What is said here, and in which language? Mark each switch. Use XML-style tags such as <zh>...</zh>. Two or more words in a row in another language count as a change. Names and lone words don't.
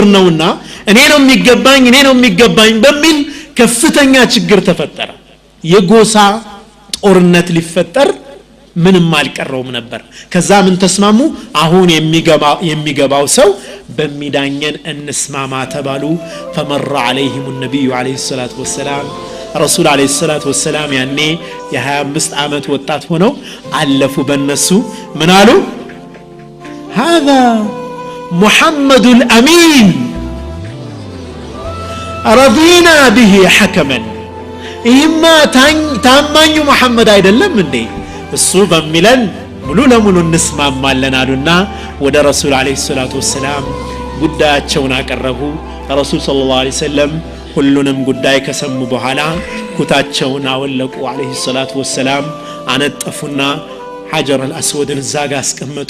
<am>ነውና እኔ ነው የሚገባኝ በሚል ከፍተኛ ችግር ተፈጠረ የጎሳ ጦርነት ሊፈጠር ምንም አልቀረውም ነበር ከዛ ምን ተስማሙ አሁን የሚገባው ሰው በሚዳኘን እንስማማ ተባሉ</am> <ar>فمر عليهم النبي عليه الصلاه والسلام</ar> <am>رسول عليه الصلاه والسلام ያኔ የ25 አመት ወጣት ሆነው አለፉ በእነሱ ምን አሉ</am> <ar>هذا محمد الامين رضينا به حكما إما</ar> <am>ታማኙ መሐመድ አይደለም እንዴ እሱ በሚለን ሙሉ ለሙሉ እንስማማለን አሉና ወደ ረሱል</am> <ar>عليه الصلاة والسلام</ar> <am>ጉዳያቸውን አቀረቡ ረሱል</am> <ar>صلى الله عليه وسلم</ar> <am>ሁሉንም ጉዳይ ከሰሙ በኋላ ኩታቸውን አወለቁ</am> <ar>عليه الصلاة والسلام</ar> <am>አነጠፉና</am> <ar>الحجر الأسود</ar> <am>ዛጋ አስቀመጡ</am>